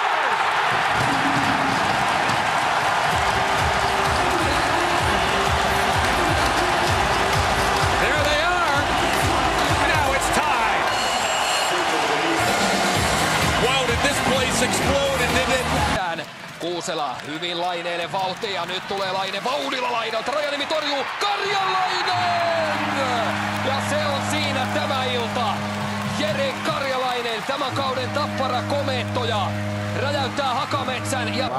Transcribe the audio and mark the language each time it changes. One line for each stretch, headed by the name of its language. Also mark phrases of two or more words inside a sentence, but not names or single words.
English: There they are. Now it's tied. Wow, did this place explode, didn't it?
Finnish: Kuusela hyvin Laineelle vauhtia ja nyt tulee Laine vauhdilla laidalta. Rajanimi torjuu Karjalainen! Ja se on siinä tämä ilta. Jere Karjalainen, tämän kauden Tappara komeettoja. Räjäyttää Hakametsän ja